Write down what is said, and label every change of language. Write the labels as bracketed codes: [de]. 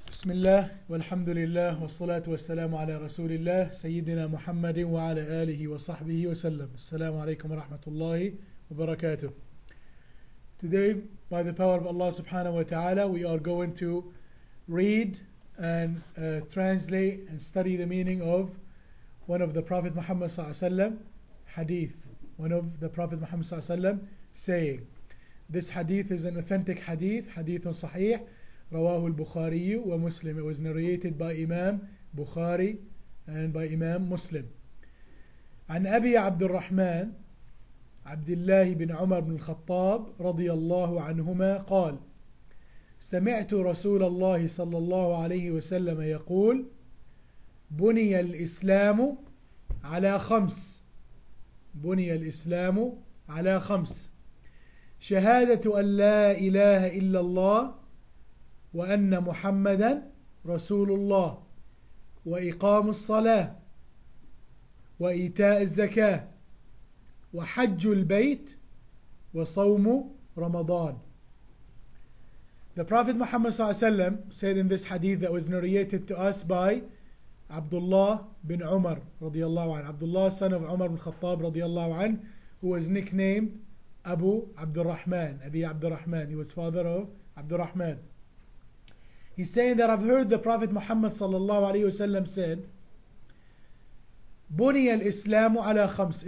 [ar] بسم الله والحمد لله والصلاة والسلام على رسول الله سيدنا محمد وعلى آله وصحبه وسلم. السلام عليكم ورحمة الله وبركاته. [en] Today, by the power of Allah subhanahu wa ta'ala, we are going to read and translate and study the meaning of one of the Prophet Muhammad sallallahu alaihi wasallam hadith. One of the Prophet Muhammad sallallahu alaihi wasallam saying. This hadith is an authentic hadith, [ar] hadithun sahih. رواه البخاري ومسلم. [en] It was narrated by Imam Bukhari and by Imam Muslim. [ar] عن أبي عبد الرحمن عبد الله بن عمر بن الخطاب رضي الله عنهما قال: سمعت رسول الله صلى الله عليه وسلم يقول: بني الإسلام على خمس. بني الإسلام على خمس: شهادة أن لا إله إلا الله وأن محمدا رسول الله وإقام الصلاة وإيتاء الزكاة وحج البيت وصوم رمضان. [en] The Prophet Muhammad ﷺ said in this hadith that was narrated to us by Abdullah bin Umar radiyallahu anhu, Abdullah son of Umar bin Khattab radiyallahu anhu, who was nicknamed Abu Abdurrahman, Abi Abdurrahman. He was father of Abdurrahman. He's saying that I've heard the Prophet Muhammad sallallahu alayhi wasallam said, [ar] بني الإسلام على خمس.